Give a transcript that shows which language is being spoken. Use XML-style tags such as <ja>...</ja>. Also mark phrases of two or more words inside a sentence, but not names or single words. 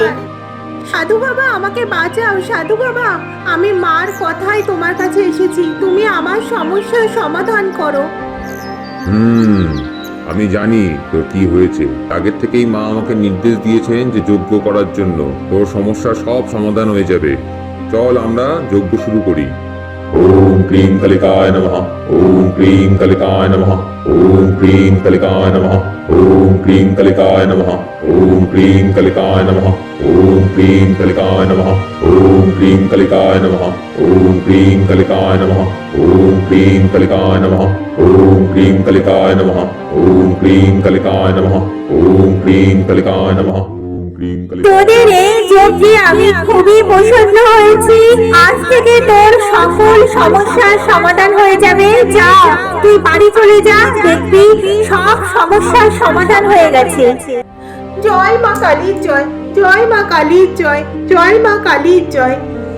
<bn>সাধু বাবা আমাকে বাঁচাও, সাধু বাবা আমি মার কথাই তোমার কাছে এসেছি, তুমি আমার সমস্যার সমাধান করো। আমি জানি তোর কি হয়েছে। আগের থেকেই মা আমাকে নির্দেশ দিয়েছেন যে যজ্ঞ করার জন্য। তোর সমস্যার সব সমাধান হয়ে যাবে। চল আমরা যজ্ঞ শুরু করি।</bn> <sa>ওম ক্রিং কালিকায় নমঃ। ওম ক্রিং কালিকায় নমঃ। ওম ক্রিং কালিকায় নমঃ। ওম ক্রিং কালিকায় নমঃ। ওম ক্রিং কালিকায় নমঃ। ওম ক্রিং কালিকায় নমঃ। ওম ক্রিং কালিকায় নমঃ। ওম ক্রিং কালিকায় নমঃ। ওম ক্রিং কালিকায় নমঃ। ওম ক্রিং কালিকায় নমঃ। ওম ক্রিং কালিকায় নমঃ। ওম ক্রিং কালিকায় নমঃ।</sa> <bn>তোদের এই যজ্ঞে আমি খুবই প্রসন্ন হয়েছি। আজ থেকে তোর সকল সমস্যার সমাধান হয়ে যাবে। যা, তুই বাড়ি চলে যা, দেখবি সব সমস্যার সমাধান হয়ে গেছে। জয় মা কালীর জয়, জয় মা কালীর জয়, জয় মা কালীর জয়।</bn>